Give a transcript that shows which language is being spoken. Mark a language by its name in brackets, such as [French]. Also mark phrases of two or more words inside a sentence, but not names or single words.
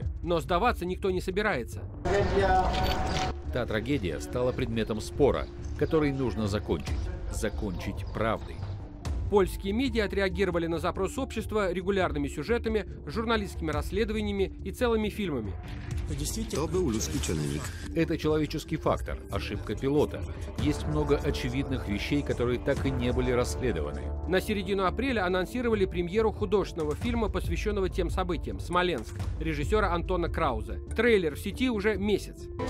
[Russian] Но сдаваться никто не собирается. Та трагедия стала предметом спора, который нужно закончить. Закончить правдой. Польские медиа отреагировали на запрос общества регулярными сюжетами, журналистскими расследованиями и целыми фильмами. [Polish] To był ludzki czynnik. [Russian] Это человеческий фактор, ошибка пилота. Есть много очевидных вещей, которые так и не были расследованы. На середину апреля анонсировали премьеру художественного фильма, посвященного тем событиям «Смоленск» режиссера Антона Краузе. Трейлер в сети уже месяц.